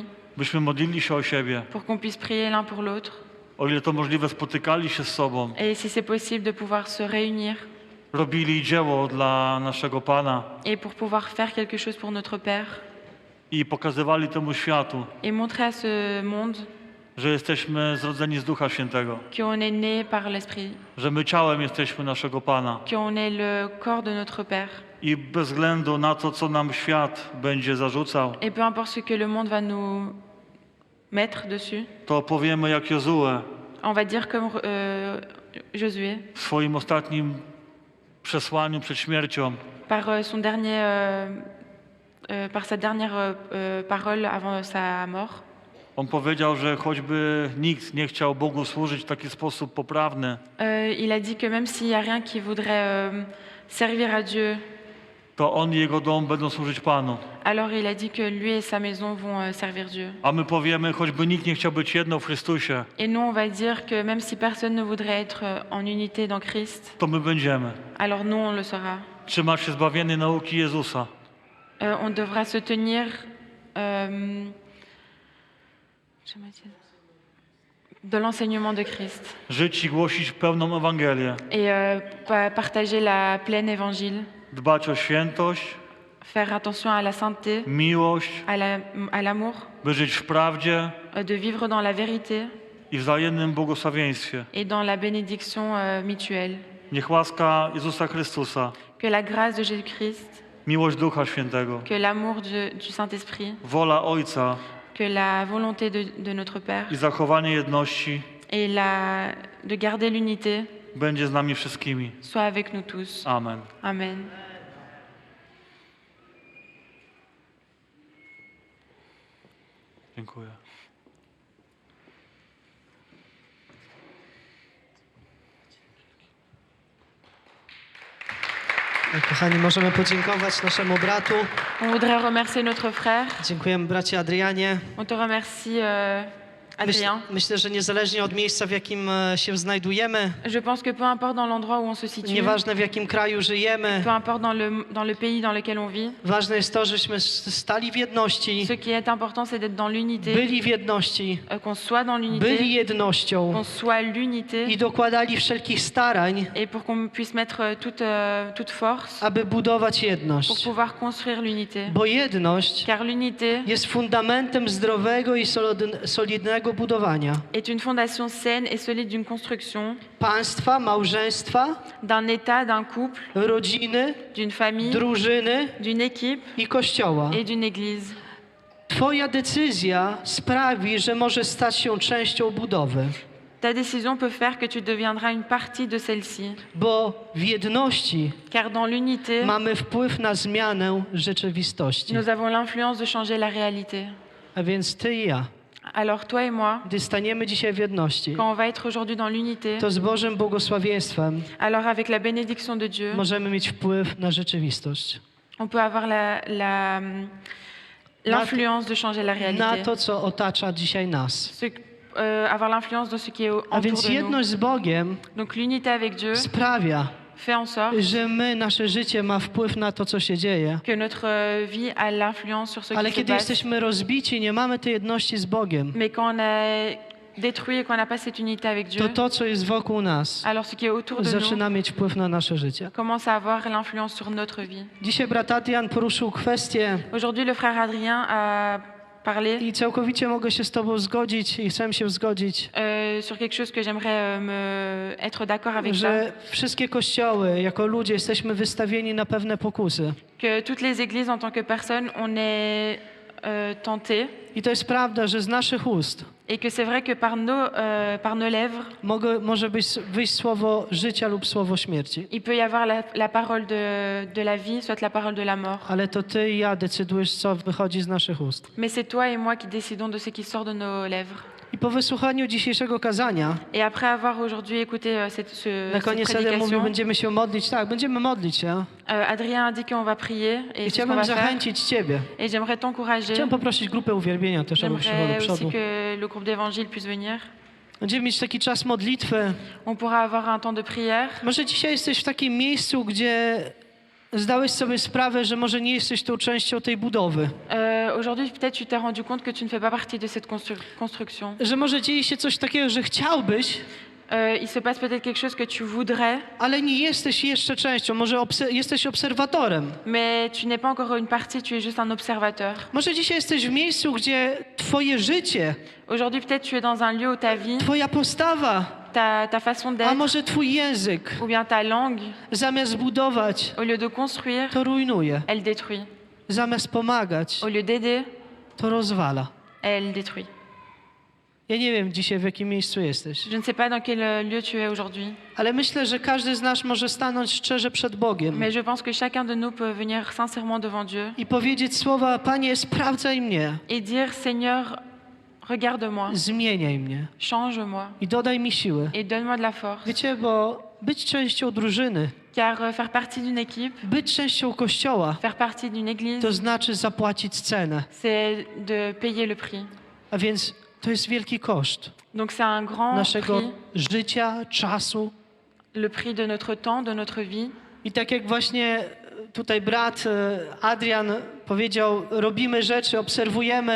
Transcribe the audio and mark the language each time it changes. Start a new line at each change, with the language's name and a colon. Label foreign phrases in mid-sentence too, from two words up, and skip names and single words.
Polish: Byśmy modlili się o siebie.
French: pour qu'on puisse prier l'un pour l'autre.
Polish: O ile to możliwe, spotykali się z sobą.
French: Et si c'est possible, de pouvoir se réunir
Polish: Robili dzieło dla naszego Pana
French: et pour pouvoir faire quelque chose pour notre Père
Polish: i pokazywali temu światu,
French: et montrer à ce monde
Polish: że jesteśmy zrodzeni z Ducha Świętego.
French: qu'on est né par l'Esprit,
Polish: Że my ciałem jesteśmy naszego Pana.
French: qu'on est le corps de notre Père.
Polish: I bez względu na to, co nam świat będzie zarzucał,
French: Et peu importe ce que le monde va nous mettre dessus,
Polish: to powiemy jak Jozue
French: on va dire comme Josué,
Polish: w swoim ostatnim przesłaniu przed śmiercią.
French: par par sa dernière parole avant sa mort.
Polish: On powiedział, że choćby nikt nie chciał Bogu służyć w taki sposób poprawny,
French: Il a dit que même s'il n'y a rien qui voudrait servir à Dieu,
Polish: to on i jego dom będą służyć Panu.
French: alors il a dit que lui et sa maison vont servir Dieu.
Polish: A my powiemy, choćby nikt nie chciał być jedno w Chrystusie,
French: Et nous, on va dire que même si personne ne voudrait être en unité dans Christ,
Polish: to my będziemy.
French: alors nous, on le sera.
Polish: Trzymać się zbawiennej nauki Jezusa.
French: On devra se tenir de l'enseignement de Christ
Polish: Żyć i głosić pełną Ewangelię.
French: et partager la pleine évangile,
Polish: Dbać o świętość,
French: faire attention à la sainteté,
Polish: miłość,
French: à l'amour,
Polish: by żyć w prawdzie
French: de vivre dans la vérité
Polish: i wzajemnym błogosławieństwie.
French: et dans la bénédiction mutuelle.
Polish: Niech łaska Jezusa Chrystusa,
French: que la grâce de Jésus-Christ,
Polish: miłość Ducha Świętego,
French: que l'amour du Saint-Esprit,
Polish: wola Ojca
French: que la volonté de notre Père
Polish: i zachowanie jedności
French: et de garder l'unité
Polish: będzie z nami wszystkimi.
French: soit avec nous tous.
Polish: Amen.
French: Amen.
Polish: Dziękuję. Kochani, możemy podziękować naszemu bratu.
French: On voudrait remercier notre frère.
Polish: Dziękujemy bracie Adrianie.
French: On te remercie, Adrien.
Polish: Myślę, że niezależnie od miejsca, w jakim się znajdujemy,
French: Je pense que peu importe dans l'endroit où on se situe,
Polish: nieważne w jakim kraju żyjemy,
French: peu importe dans le pays dans lequel on vit,
Polish: ważne jest to, żeśmy stali w jedności,
French: ce qui est important, c'est d'être dans l'unité,
Polish: byli w jedności,
French: qu'on soit dans
Polish: byli
French: l'unité,
Polish: jednością
French: qu'on soit l'unité,
Polish: i dokładali wszelkich starań,
French: et pour qu'on puisse mettre toute force
Polish: aby budować
French: pour
Polish: jedność.
French: pouvoir construire l'unité.
Polish: Bo jedność
French: Car l'unité
Polish: jest fundamentem zdrowego i solidnego budowania
French: est une fondation saine et solide d'une construction,
Polish: państwa, małżeństwa,
French: d'un état, d'un couple,
Polish: rodziny,
French: d'une famille,
Polish: drużyny
French: d'une équipe
Polish: i kościoła.
French: et d'une église.
Polish: Twoja decyzja sprawi, że może stać się częścią budowy,
French: Ta décision peut faire que tu deviendras une partie de celle-ci.
Polish: bo w jedności
French: Car dans l'unité,
Polish: mamy wpływ na zmianę rzeczywistości.
French: nous avons l'influence de changer la réalité.
Polish: A więc ty i ja,
French: Alors toi et moi,
Polish: gdy staniemy dzisiaj w jedności,
French: quand on va être aujourd'hui dans l'unité,
Polish: to z Bożym błogosławieństwem
French: alors avec la bénédiction de Dieu,
Polish: możemy mieć wpływ na rzeczywistość.
French: on peut avoir l'influence de changer la
Polish: Na
French: réalité.
Polish: to, co otacza dzisiaj nas.
French: Avoir l'influence de ce qui est
Polish: A
French: autour
Polish: więc
French: de nous.
Polish: jedność z Bogiem
French: Donc l'unité avec Dieu
Polish: sprawia,
French: fait en sorte
Polish: że nasze życie ma wpływ na to, co się dzieje.
French: que notre vie a l'influence sur ce
Polish: Ale
French: qui se
Polish: kiedy
French: passe.
Polish: jesteśmy rozbici, nie mamy tej jedności z Bogiem,
French: Mais quand on est détruit et qu'on n'a pas cette unité avec Dieu,
Polish: to, co jest wokół nas,
French: alors ce qui est autour de nous
Polish: zaczyna mieć wpływ na nasze życie.
French: commence à avoir l'influence sur notre vie.
Polish: Dzisiaj brat Adrian poruszył kwestię
French: Aujourd'hui, le frère Adrien a parlé
Polish: i całkowicie mogę się z Tobą zgodzić i chcę się zgodzić,
French: sur quelque chose que j'aimerais être d'accord avec ça.
Polish: że wszystkie kościoły, jako ludzie, jesteśmy wystawieni na pewne pokusy.
French: Que toutes les églises, en tant que personne, on est tentés.
Polish: I to jest prawda, że z naszych ust
French: Et que c'est vrai que par nos lèvres,
Polish: może wyjść słowo życia lub słowo śmierci.
French: il peut y avoir la parole de la vie, soit la parole de la mort.
Polish: Ale to Ty i ja decydujesz, co wychodzi z naszych ust.
French: Mais c'est toi et moi qui décidons de ce qui sort de nos lèvres.
Polish: I po wysłuchaniu dzisiejszego kazania,
French: Et après avoir aujourd'hui écouté
Polish: na
French: cette
Polish: koniec Adrian mówił,
French: prédication,
Polish: będziemy się modlić. Tak, będziemy modlić się.
French: Adrien a dit qu'on va prier
Polish: I
French: et c'est ce qu'on
Polish: chciałbym
French: va faire.
Polish: zachęcić Ciebie.
French: Et j'aimerais t'encourager.
Polish: Chciałem poprosić grupę uwielbienia też, aby przyszła do
French: J'aimerais aussi
Polish: przodu.
French: que le groupe d'évangile puisse venir.
Polish: Będziemy mieć taki czas modlitwy.
French: On pourra avoir un temps de prière.
Polish: Może dzisiaj jesteś w takim miejscu, gdzie zdałeś sobie sprawę, że może nie jesteś tą częścią tej budowy.
French: Aujourd'hui, peut-être tu t'es rendu compte que tu ne fais pas partie de cette construction.
Polish: Że może dzieje się coś takiego, że chciałbyś,
French: Il se passe peut-être quelque chose que tu voudrais,
Polish: ale nie jesteś jeszcze częścią. Może jesteś obserwatorem.
French: mais tu n'es pas encore une partie, tu es juste un observateur.
Polish: Może dzisiaj jesteś w miejscu, gdzie Twoje życie,
French: Aujourd'hui, peut-être tu es dans un lieu où ta vie,
Polish: Twoja postawa,
French: ta façon
Polish: a
French: d'être,
Polish: może Twój język,
French: ou bien ta langue,
Polish: zamiast budować,
French: au lieu de construire,
Polish: to rujnuje.
French: elle détruit.
Polish: Zamiast pomagać,
French: Au lieu d'aider,
Polish: to rozwala.
French: elle détruit.
Polish: Ja nie wiem dzisiaj, w jakim miejscu jesteś,
French: Je ne sais pas dans quel lieu tu es aujourd'hui,
Polish: ale myślę, że każdy z nas może stanąć szczerze przed Bogiem
French: mais je pense que chacun de nous peut venir sincèrement devant Dieu
Polish: i powiedzieć słowa: Panie, sprawdzaj mnie,
French: et dire Seigneur, regarde-moi,
Polish: zmieniaj mnie
French: change-moi
Polish: i dodaj mi siły.
French: et donne-moi de la force.
Polish: Wiecie, bo być częścią drużyny,
French: Car faire partie d'une équipe,
Polish: być częścią Kościoła,
French: faire partie d'une église,
Polish: to znaczy zapłacić cenę.
French: c'est de payer le prix.
Polish: A więc to jest wielki koszt
French: Donc c'est un grand
Polish: naszego
French: prix,
Polish: życia, czasu.
French: le prix de notre temps, de notre vie.
Polish: I tak jak właśnie tutaj brat Adrian powiedział, robimy rzeczy, obserwujemy,